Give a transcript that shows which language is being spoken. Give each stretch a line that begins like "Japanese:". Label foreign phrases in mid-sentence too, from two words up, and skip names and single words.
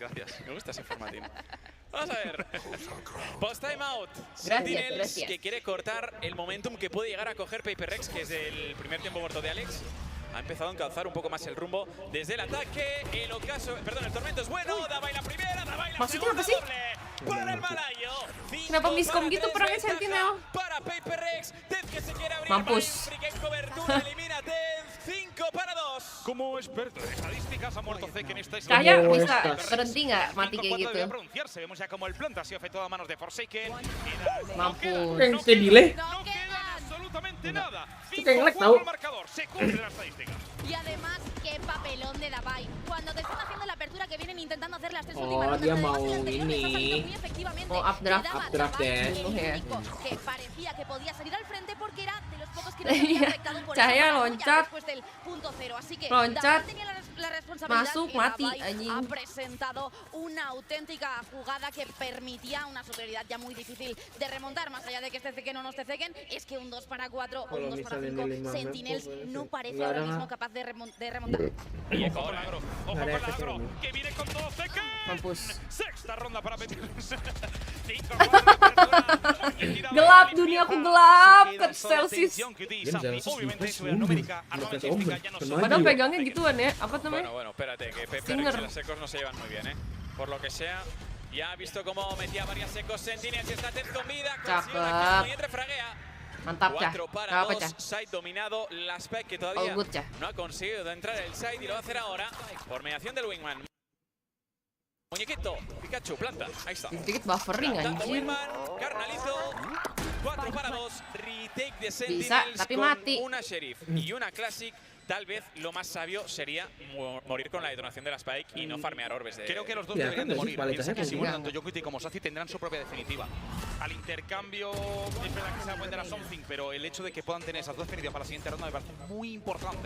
Spanish: Me gusta ese formatín. Vamos a ver.
English: Post timeout.
Spanish: Gracias. Sentinels que quiere cortar el momentum que puede llegar a coger Paper Rex, que es el primer tiempo muerto de Alex. Ha empezado a encauzar un poco más el rumbo desde el ataque. El tormento es bueno. Davai la primera, Davai la segunda, doble. Para el Malayo.
Indonesian: Kenapa miskom gitu perangnya Sentinel?
Spanish: Para Paper Rex. Tenz que se quiere abrir.
Indonesian: Mampus.
Spanish: En cobertura, elimina Tenz. 5 para 2. Como experto en estadísticas, ha muerto Zek en esta Calla,
Indonesian: bisa berhenti nggak mati kayak gitu?
Spanish: pronunciarse. Vemos ya como el planta ha sido efectuado a manos de Forsaken.
Indonesian: Mampus.
Spanish: delay. No queda absolutamente nada.
Indonesian: Tahu.
Spanish: Marcador, se cumple la estadística. Y además, qué papelón de Davai. Cuando te están haciendo la apertura que vienen intentando hacer las 3
Indonesian: Oh,
Spanish: últimas rondas,
Indonesian: dia
Spanish: además,
Indonesian: mau
Spanish: el anterior les ha salido
Indonesian: ini.
Spanish: muy efectivamente.
Indonesian: Oh, updraft.
Spanish: Quedaba
Indonesian: Updraft
Spanish: Davai
Indonesian: ya.
Spanish: el único que parecía que podía salir al frente porque era de los pocos que no se había afectado por
Indonesian: Cahaya
Spanish: esa paranoia
Indonesian: loncat.
Spanish: después del punto cero. Así que
Indonesian: Loncat.
Spanish: Davai tenía la responsabilidad
Indonesian: Masuk,
Spanish: y
Indonesian: mati,
Spanish: Davai
Indonesian: anjing.
Spanish: ha presentado una auténtica jugada que permitía una superioridad ya muy difícil de remontar. Más allá de que este Zeken o no esté Zeken, es que un 2 para 4 o un 2 para 5 Sentinels no parece ahora mismo capaz de remontar. Y ojo con agro, que viene con todo Zeken.
Indonesian: Mampus.
Spanish: Sexta ronda para Betis.
Indonesian: Gelap, dunia aku gelap.
Spanish: Cut Celsius.
Indonesian: Padahal pegangnya gituan ya. Apa namanya?
Spanish: Bueno, espérate, que Paper
Indonesian: Stinger.
Spanish: Rex y las secos no se llevan muy bien, ¿eh? Por lo que sea, ya ha visto cómo metía varias secos Sentinels y está Tenz con vida. Consigue la kill y entre fraguea.
Indonesian: Mantap, Cah.
Spanish: 4 para
Indonesian: Apa,
Spanish: 2,
Indonesian: Cah?
Spanish: side dominado, la spec que todavía
English: All good,
Indonesian: Cah.
Spanish: no ha conseguido entrar el side y lo va a hacer ahora por mediación del wingman. Muñequito, Pikachu, planta, ahí está.
Indonesian: Dikit buffering
Spanish: Plantando
Indonesian: anjir.
Spanish: wingman, Carnalizo, 4 para 2, retake de
Indonesian: Bisa,
Spanish: Sentinels
Indonesian: tapi
Spanish: con
Indonesian: mati.
Spanish: una Sheriff y una Classic. Tal vez lo más sabio sería morir con la detonación de la Spike y no farmear orbes de... Creo que los dos
Indonesian: Ya,
Spanish: deberían de
Indonesian: kan,
Spanish: morir.
Indonesian: kualitasnya
Spanish: Piensa que si
Indonesian: kayak
Spanish: mueren tanto Jokuti como Sazi tendrán su propia definitiva. Al intercambio, es verdad que se da cuenta de la something, pero el hecho de que puedan tener esas dos definitivas para la siguiente ronda me parece muy importante.